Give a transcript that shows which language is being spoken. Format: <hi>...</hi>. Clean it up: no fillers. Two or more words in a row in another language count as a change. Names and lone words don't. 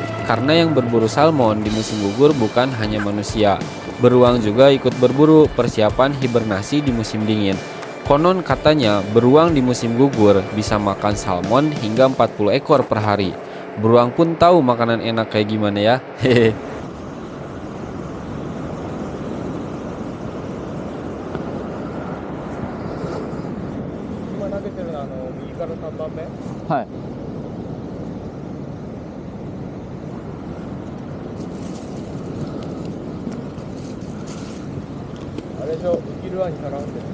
<id>Karena yang berburu salmon di musim gugur bukan hanya manusia, beruang juga ikut berburu persiapan hibernasi di musim dingin. Konon katanya beruang di musim gugur bisa makan salmon hingga 40 ekor per hari. Beruang pun tahu makanan enak kayak gimana ya. Hehe.</id> <ja>今投げてるのは右から3番目。はい。あれでしょ、ウキルアに絡んでる。</ja>